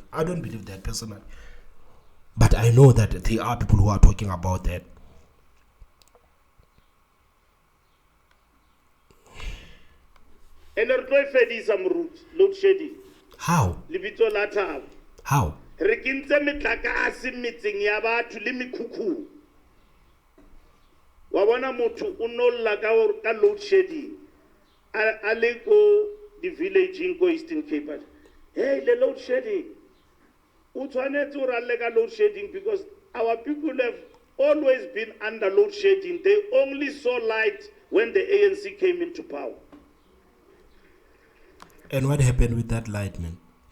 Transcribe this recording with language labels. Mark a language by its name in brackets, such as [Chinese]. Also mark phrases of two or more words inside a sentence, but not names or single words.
[English] I don't believe that personally. But I know that there are people who are talking about that. And load shedding. How? Libito lata. How? [Southern Sotho] Re kentse metlakase metseng ya batho le mekhukhu. Wa bona motho o nolla ka [English] load shedding. A le ko the village in Eastern Cape. Hey, the load shedding. [Southern Sotho] O tshwanetse o ralle ka [English] load shedding because our people have always been under load shedding. They only saw light when the ANC came into power. And what happened with that light, man?